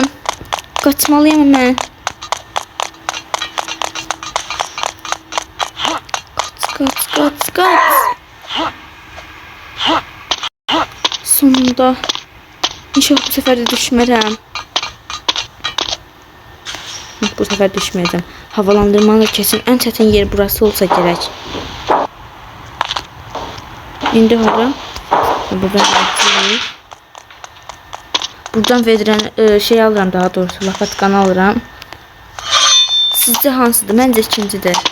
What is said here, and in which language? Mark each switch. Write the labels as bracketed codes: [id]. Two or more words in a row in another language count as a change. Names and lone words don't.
[az] Qaçmalıyam mən. Kaç. Sonunda. İnşallah bu sefer de düşmərəm. Bu sefer düşməyəcəm. [tr] Havalandırmanı kesin ən çətin yer burası olsa gerek. [az] İndi hara? Buradan verilən şey alıram, daha doğrusu lapatkanı alıram. Sizcə hansıdır? Məncə ikincidir.